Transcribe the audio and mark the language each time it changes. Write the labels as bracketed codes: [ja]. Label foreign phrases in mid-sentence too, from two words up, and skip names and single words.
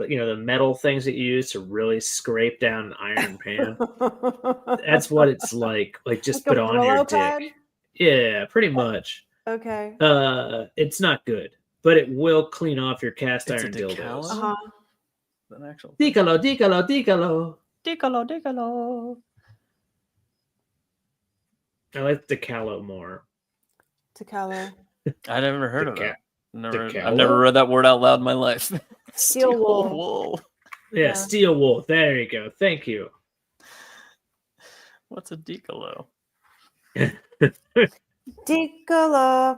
[en] The metal things that you use to really scrape down an iron pan. That's what it's like. Like just Like put a on your Brillo pad? dick. Yeah, pretty much. Okay. It's not good, but it will clean off your cast It's a iron dildos. decalo? Uh-huh. An actual Dicalo, dicalo, dicalo. Dicalo. I like the calo more. Tacalo. I never heard of Deca- that. decalo? I've never read that word out loud in my life. Steel wool. Yeah, Yeah. steel wool. There you go. Thank you. What's a decalo? Dicalo.